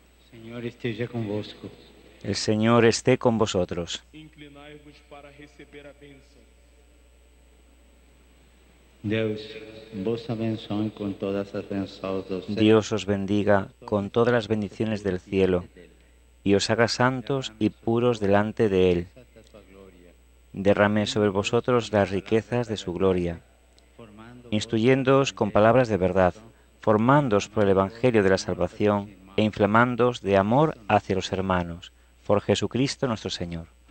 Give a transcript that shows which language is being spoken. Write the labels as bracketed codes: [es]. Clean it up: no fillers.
[pt] Señor esteja convosco. [es] El Señor esté con vosotros. [pt] Inclinai-vos para receber a bênção. Deus vos abençoe com todas as bênçãos do céu. [es] Dios os bendiga con todas las bendiciones del cielo y os haga santos y puros delante de Él. Derrame sobre vosotros las riquezas de su gloria, instruyéndoos con palabras de verdad, formándoos por el Evangelio de la salvación e inflamándoos de amor hacia los hermanos, por Jesucristo nuestro Señor.